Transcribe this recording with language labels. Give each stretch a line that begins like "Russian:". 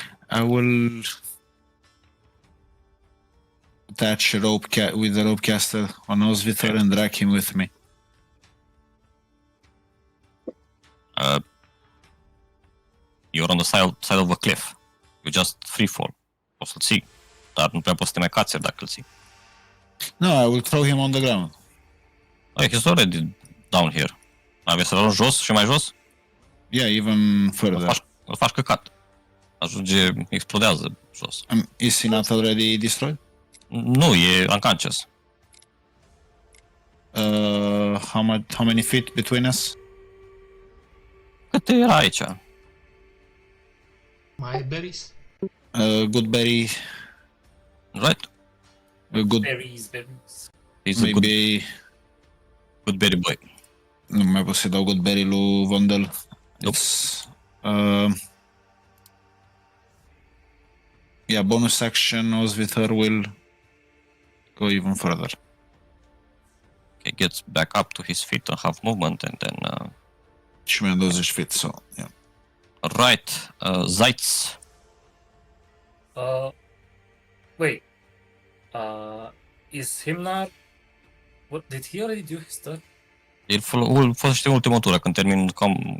English: I will attach a rope with the rope caster on Osvitor and drag him with me. You're on the side of a cliff. You just free fall.
Romanian: Poți să-l ții. Dar nu prea poți să te mai cațeri dacă îl ții.
English: No, I will throw him on the ground. Oh, he's already down here.
Romanian: Aveți să-l arunci jos și mai jos?
English: Yeah, even further.
Romanian: Îl faci căcat. Ajunge, explodează jos.
English: Is he not already destroyed?
Romanian: Nu, e unconscious.
English: How many feet between us?
Romanian: Cât era aici?
English: My berries. Good berry. Right? Good. Berries. He's a good, Maybe... good berry boy.
Romanian: Nu mai pot să dau good berry lui Vondel.
English: Nope. It's... yeah, bonus action Osvither will go even further. He gets back up to his feet and have movement, and then
Romanian: Și mi-a
English: 20 feet, so, yeah. right, Zaitz. Wait. Is Himnar? What did he already do his turn?
Romanian: El folosește ultima tură când termin cam